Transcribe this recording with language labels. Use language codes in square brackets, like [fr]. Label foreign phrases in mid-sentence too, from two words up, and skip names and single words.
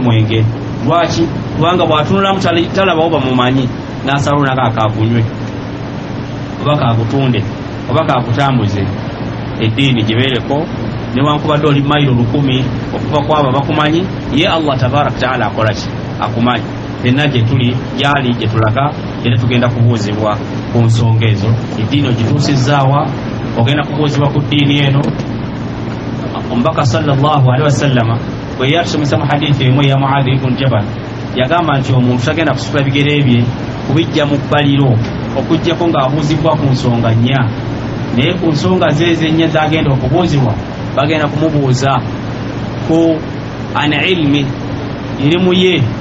[lg] omwenge lwaki kubanga bw'atunulamu talabawo bamumanyi n'asalawo nako akagunywe oba kakutunde oba kakutambuze eddiini gibeereko newankubadde oli mayiro 100 okuva kwabo bakumanyi ye Allah [ar] tabaraka taala [lg] akola ki akumanyi fenna gye tuli gyali gye tulaga era tugenda kubuuzibwa ku nsonga ezo eddiini ogituusizzaawa ogenda kubuuzibwa ku ddiini eno omubaka [ar] sallallahu alaihi wasallama [lg] bwe yatusomesa mu hadithi emu ya Muadh ibn Jabal yagamba nti omuntu tagenda kusitula bigere bye kubijja mu bbaliro okujjako ng'abuuzibwa ku nsonga nnya naye ku nsonga zeezo ennya zagenda okubuuzibwa bagenda kumubuuza ku [ar] an ilmi [lg] irimu ye